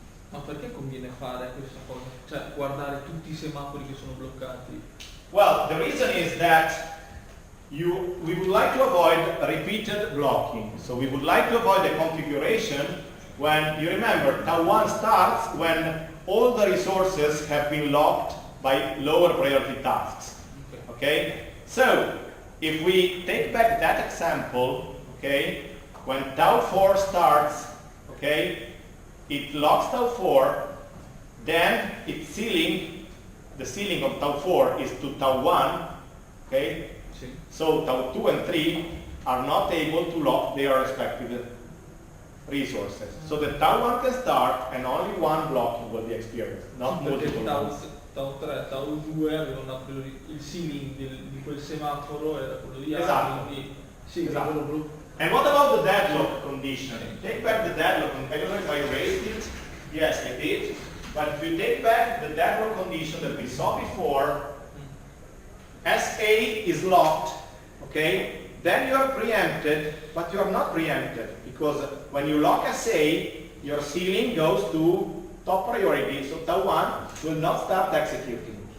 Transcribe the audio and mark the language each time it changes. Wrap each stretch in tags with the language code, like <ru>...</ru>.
<it>Ma perché conviene fare questa cosa? Cioè guardare tutti i semafori che sono bloccati?</it> <en>Well, the reason is that we would like to avoid repeated blocking. So we would like to avoid the configuration when, you remember, tau 1 starts when all the resources have been locked by lower priority tasks. Okay? So, if we take back that example, okay, when tau 4 starts, okay, it locks tau 4, then its ceiling, the ceiling of tau 4 is to tau 1, okay? So tau 2 and 3 are not able to lock their respective resources. So the tau 1 can start and only one blocking will be experienced, not multiple ones.</en> <it>Tau 3, tau 2 avevano il ceiling di quel semaforo era quello di A, Esatto. quindi sì, Esatto. quello blu.</it> <en>And what about the deadlock condition? Take back the deadlock, I don't know if I raised it. Yes, I did. But if you take back the deadlock condition that we saw before, SA is locked, okay? Then you are preempted, but you are not preempted, because when you lock SA, your ceiling goes to top priority, so tau 1 will not start executing.</en>